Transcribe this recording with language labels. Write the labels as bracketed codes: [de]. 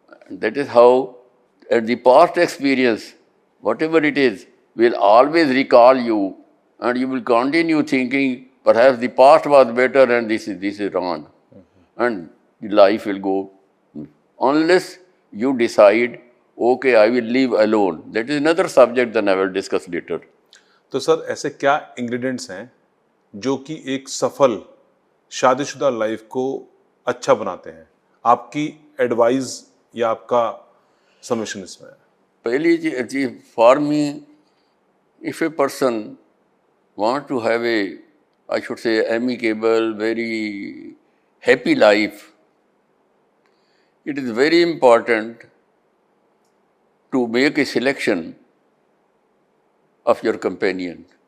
[en] That is how, at the past experience, whatever it is, will always recall you, and you will continue thinking, perhaps the past was better and this is wrong. And the life will go. Unless you decide, okay, I will live alone. That is another subject that I will discuss later. [hi] तो sir ऐसे क्या ingredients हैं जो कि एक सफल शादीशुदा life को अच्छा बनाते हैं? आपकी एडवाइस या आपका समेशन इसमें? पहली चीज, [en] For me, if a person want to have a, I should say, amicable, very happy life, it is very important to make a selection of your companion.